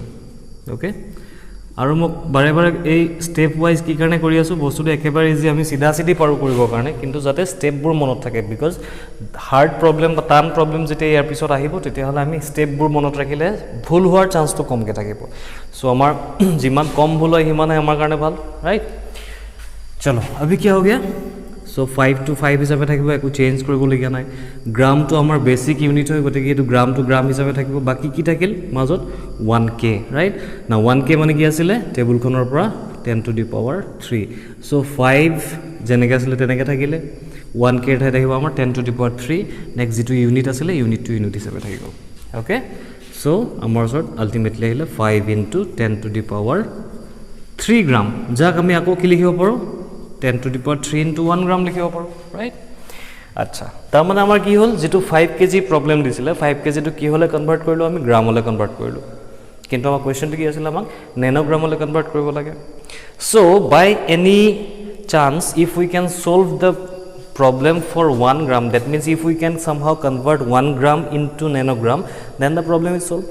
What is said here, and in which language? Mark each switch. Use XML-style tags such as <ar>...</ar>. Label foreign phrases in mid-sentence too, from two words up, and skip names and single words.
<as>অ'কে, আৰু মোক বাৰে বাৰে এই</as> <en>step wise</en> <as>কি কাৰণে কৰি আছোঁ, বস্তুটো একেবাৰে ইজি, আমি চিধা চিধি পাৰোঁ কৰিবৰ কাৰণে, কিন্তু যাতে ষ্টেপবোৰ মনত থাকে.</as> <en>because hard problem</en> <as>বা টান প্ৰবলেম যেতিয়া ইয়াৰ পিছত আহিব, তেতিয়াহ'লে আমি ষ্টেপবোৰ মনত ৰাখিলে ভুল হোৱাৰ চান্সটো কমকৈ থাকিব. চ' আমাৰ যিমান কম ভুল হয় সিমানে আমাৰ কাৰণে ভাল, ৰাইট?</as> <hi>চলো अभी क्या हो गया,</hi> <as>सो 5 to 5 হিসাবে থাকিব, একো চেঞ্জ কৰিবলগীয়া নাই. গ্ৰামটো আমাৰ বেছিক ইউনিট হয়, গতিকে এইটো</as> <en>gram to gram</en> <as>হিচাপে থাকিব. বাকী কি থাকিল মাজত 1K, ৰাইট? না 1K মানে কি আছিলে, টেবুলখনৰ পৰা</as> <en>10 to the power 3.</en> <as>চ' 5 যেনেকৈ আছিলে তেনেকৈ থাকিলে, 1K ঠাইত থাকিব আমাৰ</as> <en>10 to the power 3.</en> <as>নেক্সট যিটো ইউনিট আছিলে ইউনিটটো ইউনিট হিচাপে থাকিব. অ'কে, চ' আমাৰ ওচৰত আল্টিমেটলি আহিলে 5</as> <en>into 10 to the power 3</en> <as>গ্ৰাম, যাক আমি আকৌ কি লিখিব পাৰোঁ,</as> <en>10 to the power 3 into 1</en> <as>গ্ৰাম লিখিব পাৰোঁ, ৰাইট? আচ্ছা, তাৰমানে আমাৰ কি হ'ল, যিটো 5 kg প্ৰবলেম দিছিলে, 5 kgটো কি হ'লে কনভাৰ্ট কৰিলোঁ, আমি গ্ৰামলৈ কনভাৰ্ট কৰিলোঁ. কিন্তু আমাৰ কুৱেশ্যনটো কি আছিলে, আমাক নেনোগ্ৰামলৈ কনভাৰ্ট কৰিব লাগে.</as> <en>So by any chance if we can solve the problem for 1 gram, that means if we can somehow convert 1 gram into nanogram, then the problem is solved.</en>